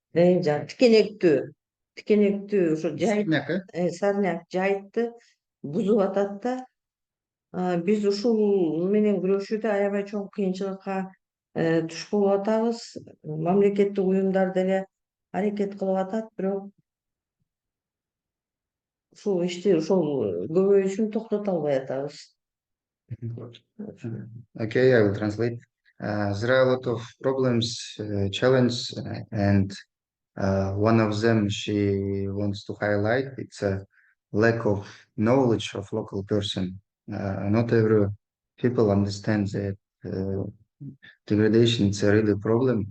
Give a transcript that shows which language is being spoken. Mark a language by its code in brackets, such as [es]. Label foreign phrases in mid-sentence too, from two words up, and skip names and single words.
[ky] Тикенектүү ушу жайыт, сарняк жайытты бузуп атат да. Биз ушул менен күрөшүүдө аябай чоң кыйынчылыкка туш болуп атабыз. Мамлекеттик уюмдар деле аракет кылып атат, бирок ушул ишти ошол көбөйүшүн токтото албай атабыз. [en] Okay, I will translate. There are a lot of problems, challenges, and one of them she wants to highlight. It's lack of knowledge of local person. Not every people understand that degradation is a really problem.